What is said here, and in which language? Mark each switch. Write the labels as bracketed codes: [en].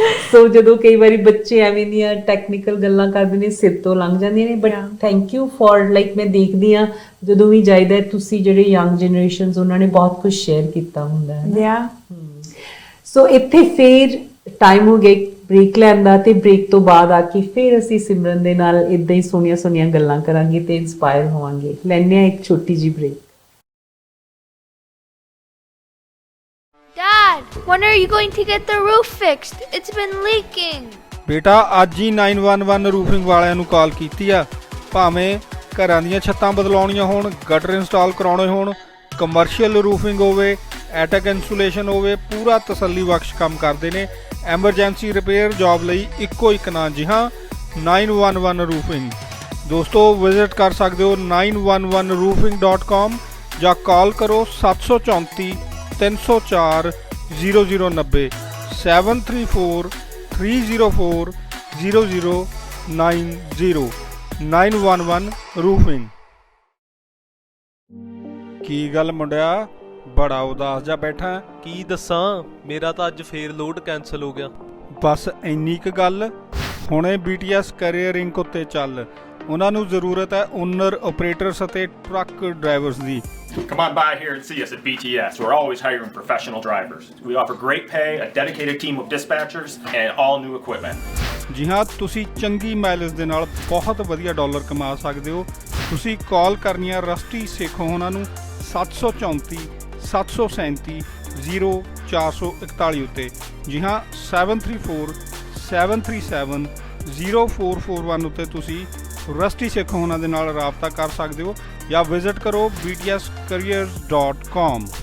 [pa] So ਜਦੋਂ ਕਈ ਵਾਰੀ ਬੱਚੇ ਐਵੇਂ ਦੀਆਂ ਟੈਕਨੀਕਲ ਗੱਲਾਂ ਕਰਦੇ ਨੇ, ਸਿਰ ਤੋਂ ਲੰਘ ਜਾਂਦੀਆਂ ਨੇ। [en] but thank you for like [pa] ਮੈਂ ਦੇਖਦੀ ਆ ਜਦੋਂ ਵੀ ਜਾਈਦਾ, ਤੁਸੀਂ ਜਿਹੜੇ ਯੰਗ ਜਨਰੇਸ਼ਨਸ, ਉਹਨਾਂ ਨੇ ਬਹੁਤ ਕੁਝ ਸ਼ੇਅਰ ਕੀਤਾ ਹੁੰਦਾ ਹੈ। ਸੋ ਇੱਥੇ ਫੇਰ ਟਾਈਮ ਹੋ ਗਿਆ ਬ੍ਰੇਕ ਲੈਣ ਦਾ, ਤੇ ਬ੍ਰੇਕ ਤੋਂ ਬਾਅਦ ਆ ਕੇ ਫਿਰ ਅਸੀਂ ਸਿਮਰਨ ਦੇ ਨਾਲ ਇਦਾਂ ਹੀ ਸੋਹਣੀਆਂ ਸੋਹਣੀਆਂ ਗੱਲਾਂ ਕਰਾਂਗੇ ਤੇ ਇਨਸਪਾਇਰ ਹੋਵਾਂਗੇ। ਲੈਂਦੇ ਆ ਇੱਕ ਛੋਟੀ ਜਿਹੀ break. [en] Dad, when are you going to get the roof fixed? It's been leaking. [pa] ਬੇਟਾ ਅੱਜ ਹੀ 911 ਰੂਫਿੰਗ ਵਾਲਿਆਂ ਨੂੰ ਕਾਲ ਕੀਤੀ ਆ। ਭਾਵੇਂ ਘਰਾਂ ਦੀਆਂ ਛੱਤਾਂ ਬਦਲਾਉਣੀਆਂ ਹੋਣ, ਗਟਰ ਇੰਸਟਾਲ ਕਰਾਉਣੇ ਹੋਣ, ਕਮਰਸ਼ੀਅਲ ਰੂਫਿੰਗ ਹੋਵੇ, ਐਟਕ ਇਨਸੂਲੇਸ਼ਨ ਹੋਵੇ, ਪੂਰਾ ਤਸੱਲੀ ਬਖਸ਼ ਕੰਮ ਕਰਦੇ ਨੇ। ਐਮਰਜੈਂਸੀ ਰਿਪੇਅਰ ਜੌਬ ਲਈ ਇੱਕੋ ਇੱਕ ਨਾਂ, ਜੀ ਹਾਂ, 911 ਰੂਫਿੰਗ। ਦੋਸਤੋ ਵਿਜ਼ਿਟ ਕਰ ਸਕਦੇ ਹੋ 911roofing.com ਜਾਂ ਕਾਲ ਕਰੋ 734 304 0090 734 304 0090 911 ਰੂਫਿੰਗ। ਕੀ ਗੱਲ ਮੁੰਡਿਆ, ਬੜਾ ਉਦਾਸ ਜਿਹਾ ਬੈਠਾ? ਕੀ ਦੱਸਾਂ, ਮੇਰਾ ਤਾਂ ਅੱਜ ਫੇਰ ਲੋਡ ਕੈਨਸਲ ਹੋ ਗਿਆ। ਬਸ ਇੰਨੀ ਕੁ ਗੱਲ, ਹੁਣੇ BTS ਕੈਰੀਅਰ ਇੰਕ ਉੱਤੇ ਚੱਲ। ਉਹਨਾਂ ਨੂੰ ਜ਼ਰੂਰਤ ਹੈ ਓਨਰ, ਆਪਰੇਟਰਸ ਅਤੇ truck drivers ਦੀ। [en] Come on by here and see us at BTS. We're always hiring professional drivers. We offer great pay, a dedicated team of dispatchers, and all new equipment. [pa] ਜੀ ਹਾਂ, ਤੁਸੀਂ ਚੰਗੀ mileage ਦੇ ਨਾਲ ਬਹੁਤ ਵਧੀਆ dollar ਕਮਾ ਸਕਦੇ ਹੋ। ਤੁਸੀਂ ਕਾਲ ਕਰਨੀ ਆ ਰਸਟੀ ਸੇਖੋਂ ਉਹਨਾਂ ਨੂੰ 734 737 0441 ਉੱਤੇ। ਜੀ ਹਾਂ, 734 737 0441 ਉੱਤੇ ਤੁਸੀਂ ਰਸਟੀ ਸੇਖੋਂ ਉਹਨਾਂ ਦੇ ਨਾਲ ਰਾਬਤਾ ਕਰ ਸਕਦੇ ਹੋ, ਜਾਂ ਵਿਜ਼ਿਟ ਕਰੋ btscareers.com।